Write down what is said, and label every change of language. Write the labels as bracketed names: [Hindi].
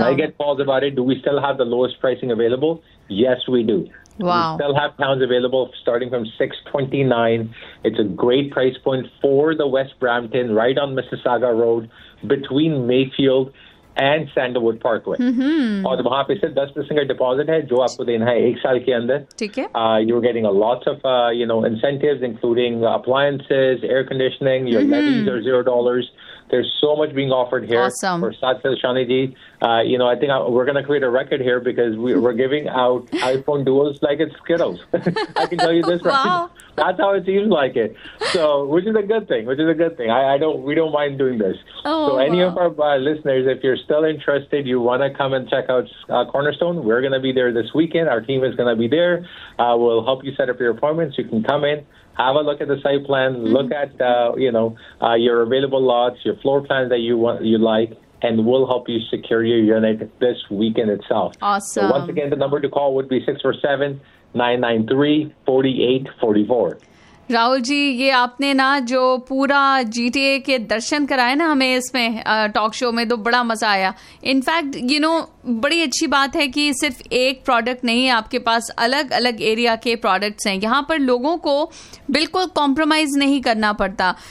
[English] And I get calls about it, do we still have the lowest pricing available? Yes, we do. Wow. We still have towns available starting from 629. It's a great price point for the West Brampton, right on Mississauga Road between Mayfield and Sandalwood Parkway. [Hindi] And वहाँ पे सिर्फ 10% का deposit है जो आपको देना है एक साल के अंदर. ठीक है. [English] You're getting a lot of you know, incentives, including appliances, air conditioning. Your levies are $0. There's so much being offered here. Awesome. For Satsal Shani Ji, you know, I think we're going to create a record here because we're giving out iPhone duos like it's Skittles. I can tell you this. Wow. Right. That's how it seems like it. So, which is a good thing. We don't mind doing this. Oh, so any wow. of our listeners, if you're still interested, you want to come and check out Cornerstone, we're going to be there this weekend. Our team is going to be there. We'll help you set up your appointments. You can come in, have a look at the site plan, look at, you know, your available lots, your floor plans that you like, and we'll help you secure your unit this weekend itself. Awesome. So once again, the number to call would be 647-993-4844. [Hindi] Rahul ji, ये आपने ना जो पूरा GTA के दर्शन कराए ना हमें इसमें टॉक शो में, तो बड़ा मजा आया. इनफैक्ट यू नो, बड़ी अच्छी बात है कि सिर्फ एक प्रोडक्ट नहीं है आपके पास, अलग अलग एरिया के प्रोडक्ट्स हैं. यहाँ पर लोगों को बिल्कुल कॉम्प्रोमाइज नहीं करना पड़ता.